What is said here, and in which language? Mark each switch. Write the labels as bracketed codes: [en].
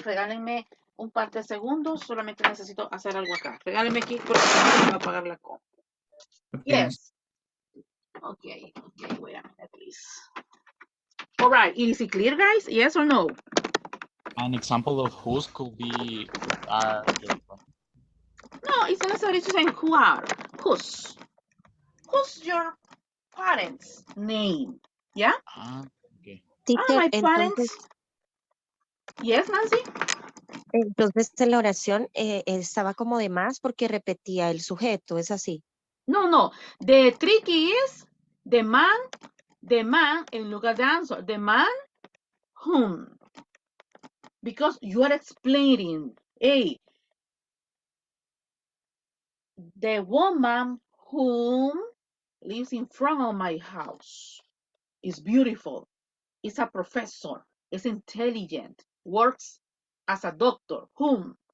[es] Regálenme un par de segundos, solamente necesito hacer algo acá. Regálenme aquí porque voy a apagar la compu. [en] Okay. Yes. Okay, wait a minute, please. All right, is it clear, guys? Yes or no? an example of whose could be who are your friends. No, it's not necessary to say who are. Whose? Who's your parents' name? Yeah? Okay. Teacher, My parents. Yes, Nancy? [es] entonces en la oración estaba como de más porque repetía el sujeto, ¿es así? [en] No. The tricky is the man, and look at the answer. The man, whom? Because you are explaining, hey, the woman whom lives in front of my house is beautiful, is a professor, is intelligent, works as a doctor, whom?